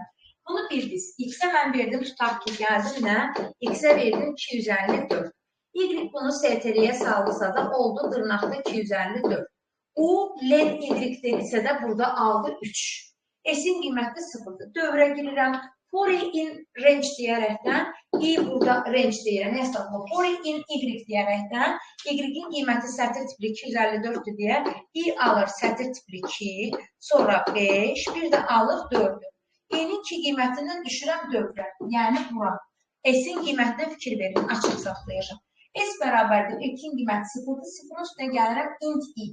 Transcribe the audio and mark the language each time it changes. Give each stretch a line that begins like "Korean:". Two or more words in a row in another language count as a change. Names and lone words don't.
Azerbaijani: Bunu bildiniz. X-ə mən verdim, tutaq ki, gəldim nə? X-ə verdim 254. Y bunu STR-yə saldısa da oldu dırnaqda 254. U, len Y dedisə də burada aldı 3. S-in qiyməti 0-dır. Dövrə girirəm.
English: For in range
Azerbaijani: deyərəkdən, i burada range deyirəm. Nə hesabla?
English: For in y
Azerbaijani: deyərəkdən, y-in qiyməti sətir tipli 254-dür deyə, i alır sətir tipli 2, sonra 5, bir də alır 4-dür. I-nin 2 qiymətindən düşürəm dövrə, yəni bura. S-in qiymətinə fikir verin, açıq saxlayacaq. S bərabərdir, ilkin qiyməti 0-dır, 0-ın üstünə gəlirəm
English: int i.